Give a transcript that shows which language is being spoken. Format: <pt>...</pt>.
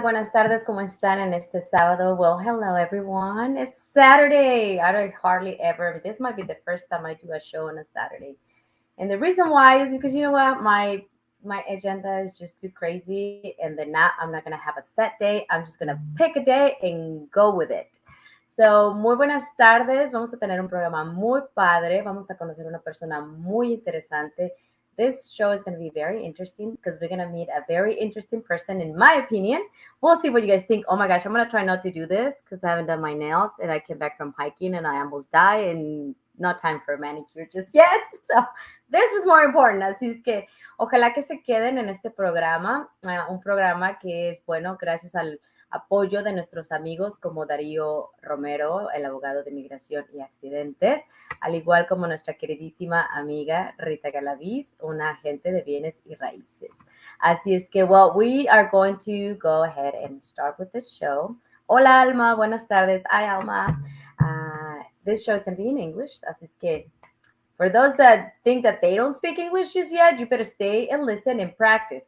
<es>Buenas tardes, ¿cómo están en este sábado?</es> <en>Well, hello everyone. It's Saturday. I don't hardly ever, this might be the first time I do a show on a Saturday. And the reason why is because you know what? My agenda is just too crazy and then not I'm not gonna have a set day. I'm just gonna pick a day and go with it.</en> <es>So, muy buenas tardes. Vamos a tener un programa muy padre. Vamos a conocer una persona muy interesante.</es> <en>This show is going to be very interesting because we're going to meet a very interesting person, in my opinion. We'll see what you guys think. Oh my gosh, I'm going to try not to do this because I haven't done my nails and I came back from hiking and I almost died and not time for a manicure just yet. So, this was more important.</en> <es>Así es que ojalá que se queden en este programa, un programa que es bueno gracias al apoyo de nuestros amigos como Darío Romero, el abogado de migración y accidentes, al igual como nuestra queridísima amiga Rita Galaviz, una agente de bienes y raíces. Así es que,</es> <en>well, we are going to go ahead and start with the show.</en> <es>Hola, Alma, buenas tardes.</es> <en>Hi, Alma. This show is going to be in English,</en> <es>así es que</es> <en>for those that think that they don't speak English just yet, you better stay and listen and practice.</en>